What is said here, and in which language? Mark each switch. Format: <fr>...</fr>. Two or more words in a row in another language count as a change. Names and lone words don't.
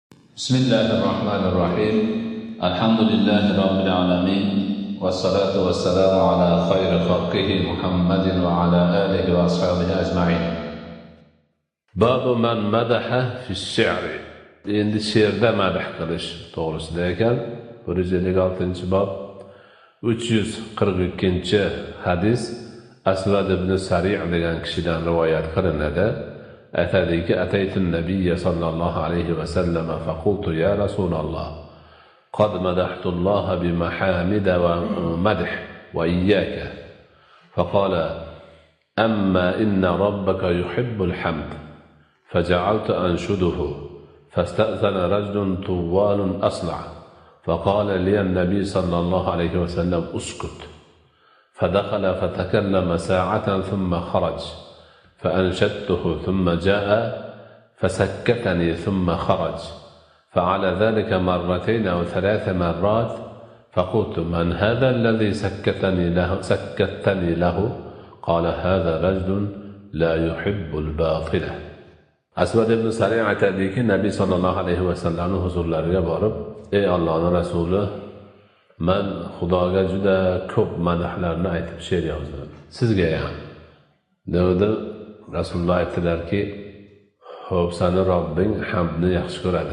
<ar>بسم الله الرحمن الرحيم الحمد لله رب العالمين والصلاة والسلام على خير خلقه محمد وعلى آله وأصحابه أجمعين. باب من مدح في الشعر.</ar> <uz>Endi she'rda madh qilish to'g'risida ekan. 156-bob 342-hadis Asvad ibn Sari' degan kishidan rivoyat qilinadi.</uz> <ar>Aytadiki, أتيت النبي صلى الله عليه وسلم فقلت يا رسول الله قد مدحت الله بمحامد ومدح وإياك فقال أما إن ربك يحب الحمد فجعلت أنشده فاستأذن رجل طوال أصلع فقال لي النبي صلى الله عليه وسلم اسكت فدخل فتكلم ساعة ثم خرج فأنشدته ثم جاء فسكتني ثم خرج فعلى ذلك مرتين أو 3 مرات فقلت من هذا الذي سكتني له قال هذا رجل لا يحب الباطلة.</ar> <uz>Asvad ibn Sari' aytadiki, Nabiy</uz> <ar>صلى الله عليه وسلم</ar> <uz>huzurlariga borib, ey Allohning rasuli, men Xudoga juda ko'p madhlarni aytib she'r yozdim. Sizga ham. Dedi Rasululloh aytdilarki, "Xo'p, seni Robbing hamdni yaxshi ko'radi."</uz>